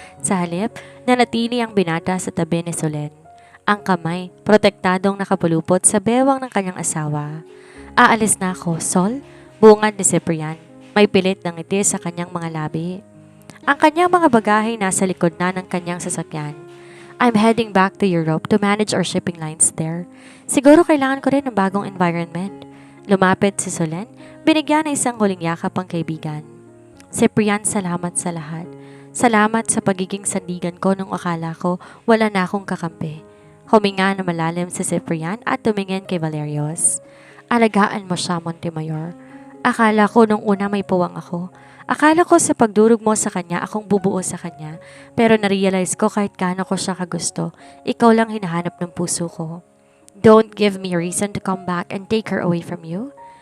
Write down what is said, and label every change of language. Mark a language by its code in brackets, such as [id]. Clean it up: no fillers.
[tl] Sa halip, nanatili ang binata sa tabi ni Solen. Ang kamay, protektadong nakapulupot sa bewang ng kanyang asawa. Aalis na ako, Sol? Bungad ni Ciprian. May pilit ng ngiti sa kanyang mga labi. Ang kanyang mga bagahe nasa likod na ng kanyang sasakyan. [en] I'm heading back to Europe to manage our shipping lines there. [tl] Siguro kailangan ko rin ng bagong environment. Lumapit si Solen, binigyan ng isang huling yakap ang kaibigan. Ciprian, salamat sa lahat. Salamat sa pagiging sandigan ko nung akala ko wala na akong kakampi. Huminga na malalim si Ciprian at tumingin kay Valerios. Alagaan mo siya, Montemayor. Akala ko nung una may puwang ako. Akala ko sa pagdurog mo sa kanya, akong bubuo sa kanya. Pero narealize ko kahit gaano ko siya kagusto, ikaw lang hinahanap ng puso ko. [en] Don't give me a reason to come back and take her away from you.